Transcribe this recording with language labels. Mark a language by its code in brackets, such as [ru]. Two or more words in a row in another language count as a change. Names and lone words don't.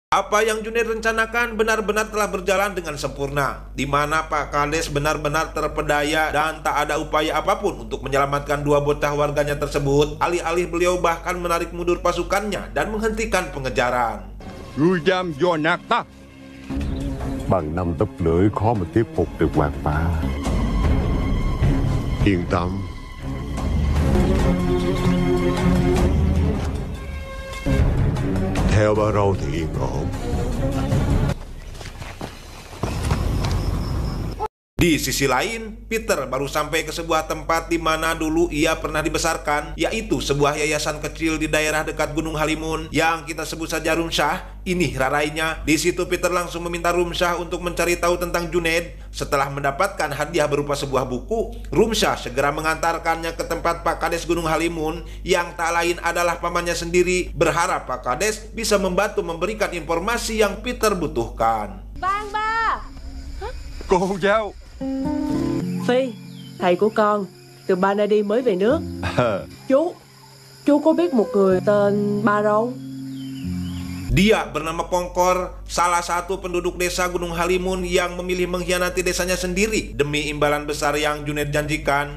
[id] Apa yang Junaid rencanakan benar-benar telah berjalan dengan sempurna, di mana Pak Kades benar-benar terpedaya dan tak ada upaya apapun untuk menyelamatkan dua bocah warganya tersebut. Alih-alih beliau bahkan menarik mundur pasukannya dan menghentikan pengejaran. [vi] Ngươi dám do nạt ta. Bằng 5 tấc lưỡi khó mà tiếp phục được Hoàng Phá. Yên tâm. Theo Ba Râu thì yên ổn. [id] Di sisi lain, Peter baru sampai ke sebuah tempat di mana dulu ia pernah dibesarkan, yaitu sebuah yayasan kecil di daerah dekat Gunung Halimun yang kita sebut saja Rumsyah. Ini rarainya. Di situ Peter langsung meminta Rumsyah untuk mencari tahu tentang Junaid. Setelah mendapatkan hadiah berupa sebuah buku, Rumsyah segera mengantarkannya ke tempat Pak Kades Gunung Halimun yang tak lain adalah pamannya sendiri, berharap Pak Kades bisa membantu memberikan informasi yang Peter butuhkan. [vi] Ban ba. Cô giáo. Phi, thầy của con từ Banadi mới về nước. Chú có biết một người tên Ba Râu? [id] Dia bernama Pongkor, salah satu penduduk desa Gunung Halimun yang memilih mengkhianati desanya sendiri demi imbalan besar yang Junaid janjikan.